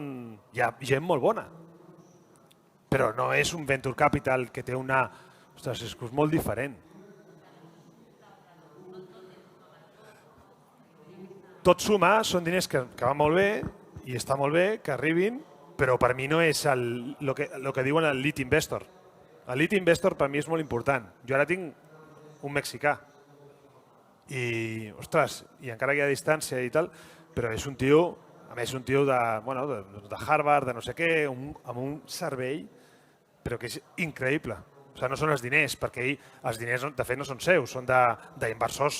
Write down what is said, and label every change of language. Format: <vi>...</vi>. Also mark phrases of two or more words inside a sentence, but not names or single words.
<ca>Hi ha gent molt bona, però no és un</ca> <en>venture capital</en> <ca>que té una... Ostres, és molt diferent. Tot sumar són diners que van molt bé i està molt bé que arribin, però per mi no és el que diuen el</ca> <en>lead investor.</en> <ca>El</ca> <en>lead investor</en> <ca>per mi és molt important. Jo ara tinc un mexicà i, ostres, i encara que hi ha distància i tal, però és un tio, a més un tio de Harvard, de no sé què, amb un cervell, però que és increïble. O sigui, no són els diners, perquè els diners de fet no són seus, són d'inversors.</ca>